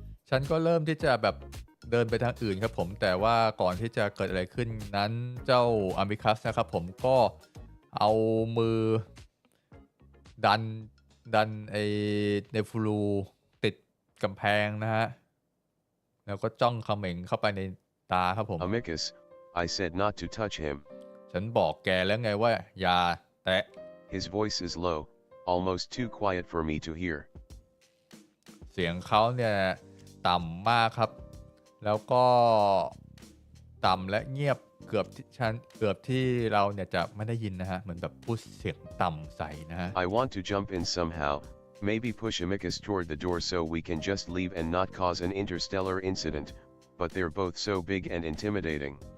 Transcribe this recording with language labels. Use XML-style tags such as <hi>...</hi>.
<th>ฉันก็เริ่มที่จะแบบเดินไปทางอื่นครับผมแต่ว่าก่อนที่จะเกิดอะไรขึ้นนั้นเจ้าอามิคัสนะครับผมก็เอามือ ดันไอเนฟูรูติดกำแพงนะฮะแล้วก็จ้องเขม็งเข้าไปในตาครับผม</th> <en>Amicus, I said not to touch him.</en> <th>ฉันบอกแกแล้วไงว่าอย่าแตะ</th> <en>His voice is low, almost too quiet for me to hear.</en> <th>เสียงเขาเนี่ยต่ำมากครับแล้วก็ต่ำและเงียบเกือบที่เราเนี่ยจะไม่ได้ยินนะฮะเหมือนแบบพูดเสียงต่ำใสนะฮะ</th> <en>I want to jump in somehow, maybe push Amicus toward the door so we can just leave and not cause an interstellar incident, but they're both so big and intimidating.</en>